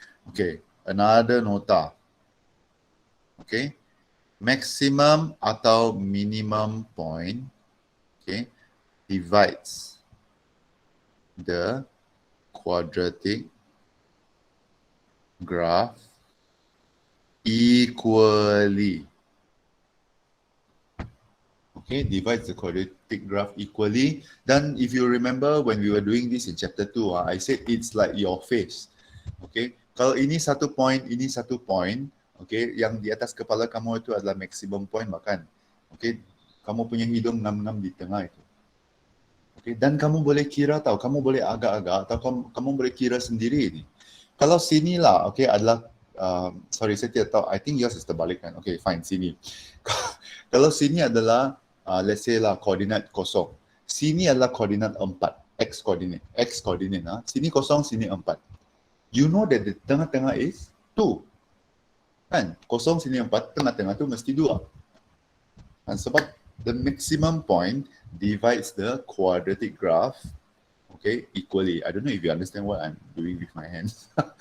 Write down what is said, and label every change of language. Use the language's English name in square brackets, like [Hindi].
[English] Okay, another nota. Okay, maximum atau minimum point, okay, divides the quadratic graph equally. Okay, divides the quadratic graph equally. Then if you remember when we were doing this in chapter 2, I said it's like your face. [Malay] Okay, kalau ini satu point, ini satu point, okay, yang di atas kepala kamu itu adalah maximum point bahkan. Okay, kamu punya hidung ngam-ngam di tengah itu. Okay, dan kamu boleh kira tahu, kamu boleh agak-agak atau kamu boleh kira sendiri ini. Kalau sini lah, okay, adalah, sorry saya tidak tahu, [English] I think yours is [Malay] terbalik kan. Okay, fine, sini. Kalau sini adalah, [English] let's say [Malay] lah, koordinat kosong. Sini adalah koordinat 4, X coordinate. Sini kosong, sini 4. [English] You know that the [Malay] tengah-tengah [English] is 2. Kan? [Malay] Kosong sini 4, tengah-tengah tu mesti 2. Dan sebab [English] the maximum point divides the quadratic graph, okay, equally. I don't know if you understand what I'm doing with my hands.